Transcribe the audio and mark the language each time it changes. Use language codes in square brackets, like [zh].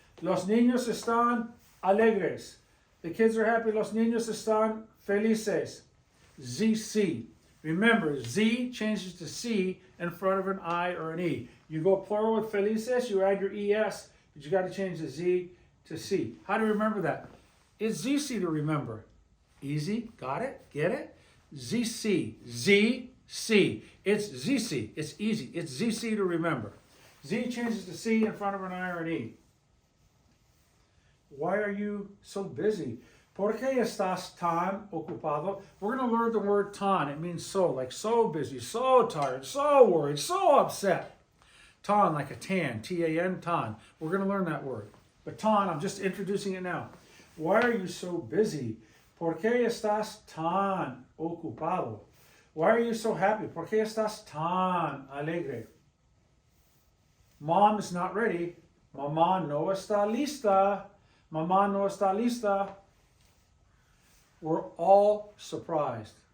[es] Los niños están alegres. [en] The kids are happy. [es] Los niños están felices. [en] ZC. Remember, Z changes to C in front of an I or an E. You go plural with felices, you add your ES, but you got to change the Z to C. How do you remember that? It's ZC to remember. Easy. Got it? Get it? ZC. ZC. It's ZC. It's easy. It's ZC to remember. Z changes to C in front of an I or an E. Why are you so busy? [es] ¿Por qué estás tan ocupado? [en] We're going to learn the word tan. It means so, like so busy, so tired, so worried, so upset. Tan, like a tan, T-A-N, tan. We're going to learn that word. But tan, I'm just introducing it now. Why are you so busy? [es] ¿Por qué estás tan ocupado? [en] Why are you so happy? [es] ¿Por qué estás tan alegre? [en] Mom is not ready. [es] Mamá no está lista. Mamá no está lista. [en] We're all surprised.